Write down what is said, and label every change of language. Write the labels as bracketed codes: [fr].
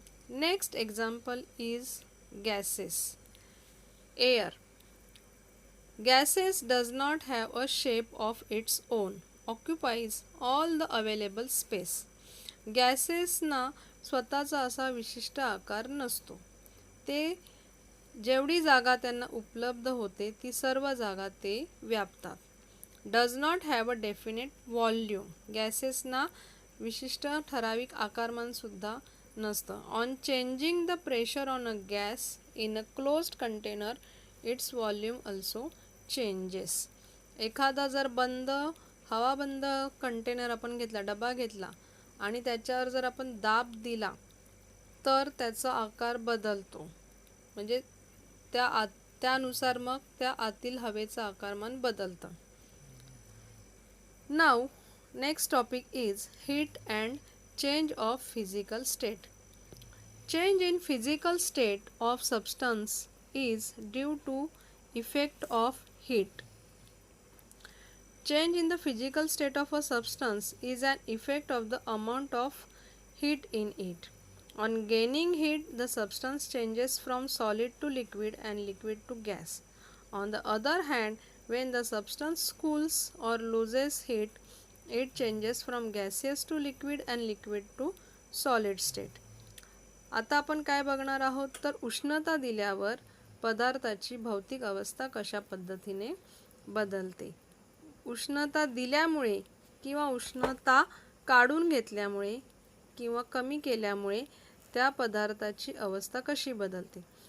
[en] Next example is gases. Air. Gases does not have a shape of its own, occupies all the available space. [mr] गॅसेसना स्वतःचा असा विशिष्ट आकार नसतो. ते जेवढी जागा त्यांना उपलब्ध होते ती सर्व जागा ते व्यापतात. [en] Does not have a definite volume. [mr] गॅसेसना विशिष्ट ठराविक आकारमानसुद्धा नसतं. [en] On changing the pressure on a gas in a closed container its volume also changes. [mr] एखादा जर हवाबंद कंटेनर आपण घेतला, डबा घेतला आणि त्याच्यावर जर आपण दाब दिला तर त्याचा आकार बदलतो. म्हणजे त्यानुसार मग त्या आतील हवेचं आकारमान बदलतं. [en] Now next topic is heat and change of physical state. Change in physical state of substance is due to effect of heat. Change in the physical state of a substance is an effect of the amount of heat in it. On gaining heat, the substance changes from solid to liquid and liquid to gas. On the other hand, when the substance cools or loses heat, it changes from gaseous to liquid and liquid to solid state. [mr] आता आपण काय बघणार आहोत तर उष्णता दिल्यावर पदार्थाची भौतिक अवस्था कशा पद्धतीने बदलते. उष्णता दिल्यामुळे किंवा उष्णता काढून घेतल्यामुळे किंवा कमी केल्यामुळे त्या पदार्थाची अवस्था कशी बदलते.